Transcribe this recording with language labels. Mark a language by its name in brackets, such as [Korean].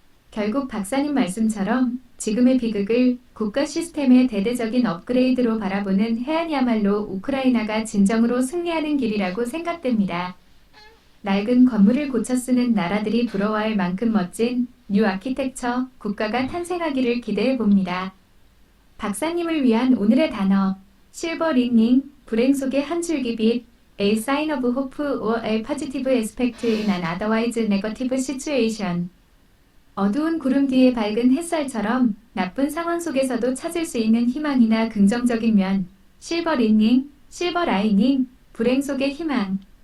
[Korean] 결국 박사님 말씀처럼 지금의 비극을 국가 시스템의 대대적인 업그레이드로 바라보는 해안이야말로 우크라이나가 진정으로 승리하는 길이라고 생각됩니다. 낡은 건물을 고쳐 쓰는 나라들이 부러워할 만큼 멋진 뉴 아키텍처 국가가 탄생하기를 기대해 봅니다. 박사님을 위한 오늘의 단어 실버 리닝, 불행 속의 한 줄기 빛, [English] a sign of hope or a positive aspect in an otherwise negative situation. [Korean] 어두운 구름 뒤에 밝은 햇살처럼 나쁜 상황 속에서도 찾을 수 있는 희망이나 긍정적인 면, 실버 리닝, 실버 라이닝, 불행 속의 희망.